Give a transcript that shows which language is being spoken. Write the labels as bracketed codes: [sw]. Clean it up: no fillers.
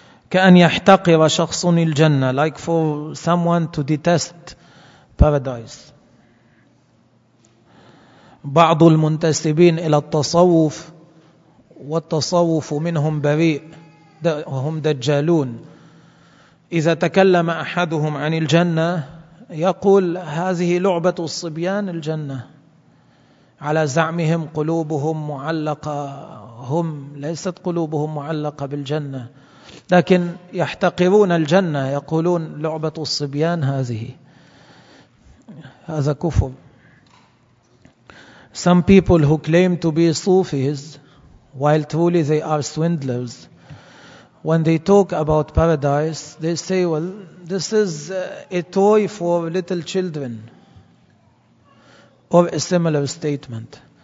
[ar] كأن يحتقر شخص الجنة, [en] like for someone to detest paradise. [ar] بعض المنتسبين إلى التصوف, والتصوف منهم بريء, هم دجالون, إذا تكلم أحدهم عن الجنة يقول هذه لعبة الصبيان الجنة, على زعمهم قلوبهم معلقة, هم ليست قلوبهم معلقة بالجنة, لكن يحتقرون الجنة, يقولون لعبة الصبيان هذه, هذا كفر. [en] Some people who claim to be Sufis while truly they are swindlers, when they talk about paradise they say, well, this is a toy for little children, or a similar statement.